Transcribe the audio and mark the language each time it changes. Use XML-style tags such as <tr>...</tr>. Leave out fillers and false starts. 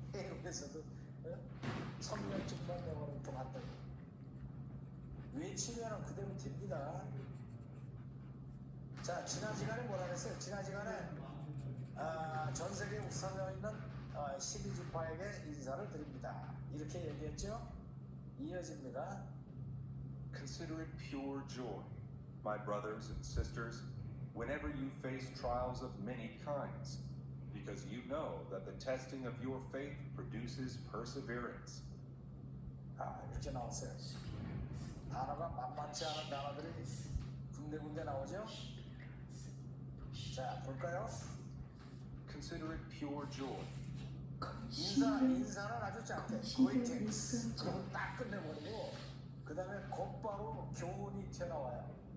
<ko>페루에서도 성령 충만 영원운동 한다고. 외치면은 그대로 됩니다. 자, 지난 시간에 뭐라 그랬어요? 지난 시간에 전 세계 우선에 있는 12지파에게 인사를 드립니다. 이렇게 얘기했죠? 이어집니다.</ko> <en>Consider it pure joy, my brothers and sisters, whenever you face trials of many kinds, because you know that the testing of your faith produces perseverance.</en> <ko>이렇게 나왔어요. 단어가 만만치 않은 단어들이 군데군데 나오죠? 자, 볼까요?</ko> <en>Consider it pure joy.</en> <ko>인사는 아주 짧게 greetings 그러고 딱 끝내버리고 그 다음에 곧바로 교훈이 튀어나와요.</ko>